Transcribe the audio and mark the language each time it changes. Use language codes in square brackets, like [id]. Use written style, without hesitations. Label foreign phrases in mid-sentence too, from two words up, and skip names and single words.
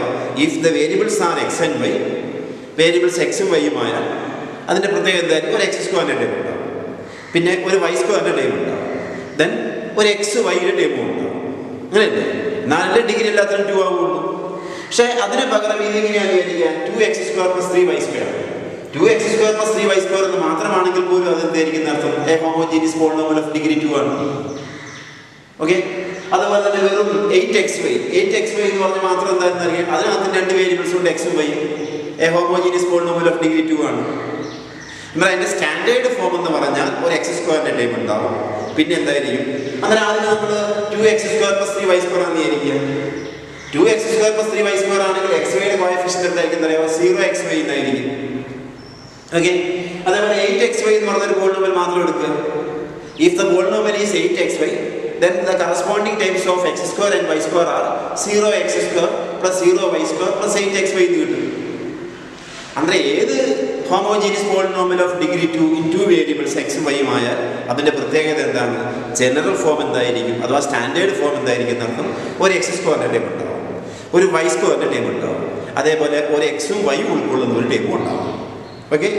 [en] If the variables are x and y, [ml] വേരിയബിൾസ് എക്സും വൈയും ആയാൽ അതിൻ്റെ പ്രത്യേകത എന്തായിരിക്കും? ഒരു x² ടൈം ഉണ്ടാവും, പിന്നെ ഒരു y² ടൈം ഉണ്ടാവും, ദെൻ ഒരു എക്സ് വൈയുടെ ടൈമും ഉണ്ടാവും. അങ്ങനെയല്ലേ? 4 ഡിഗ്രി എല്ലാത്തിനും 2 ആവുള്ളൂ. പക്ഷേ അതിന് പകരം ഇതിങ്ങനെയാണ് വിചാരിക്കുക 2x² plus 3y². 2x² plus 3y² എന്ന് മാത്രമാണെങ്കിൽ പോലും അതെന്തായിരിക്കും അർത്ഥം? [en] a homogeneous polynomial of degree 2 [ml] ആണ്. ഓക്കെ, അതുപോലെ തന്നെ വെറും 8xy എന്ന് പറഞ്ഞാൽ മാത്രം എന്താണെന്ന് അറിയാം? അതിനകത്ത് 2 വേരിയബിൾസ് ഉണ്ട്, എക്സും വൈയും. [en] a homogeneous polynomial of degree 2 [ml] ആണ്. എന്നാൽ അതിൻ്റെ [en] standard form [ml] എന്ന് പറഞ്ഞാൽ ഒരു x² ടൈം ഉണ്ടാവും, പിന്നെ എന്തായിരിക്കും? അങ്ങനെ ആദ്യം നമ്മൾ 2x² plus 3y² ആണെന്ന് വിചാരിക്കുക. 2x² plus 3y² ആണെങ്കിൽ xyയുടെ കോഎഫിഷ്യന്റ് എന്തായിരിക്കും അറിയാമോ? 0xy എന്നായിരിക്കും. ഓക്കെ, അതേപോലെ 8xy എന്ന് പറഞ്ഞൊരു പോളിനോമിയൽ മാത്രം എടുക്കുക. [en] If the polynomial is 8xy, then the corresponding terms of x square and y square are 0x square plus 0y square plus 8xy. And the homogeneous polynomial of degree 2 in two variables x and y general form and the standard form and or x square or y square or x and y okay?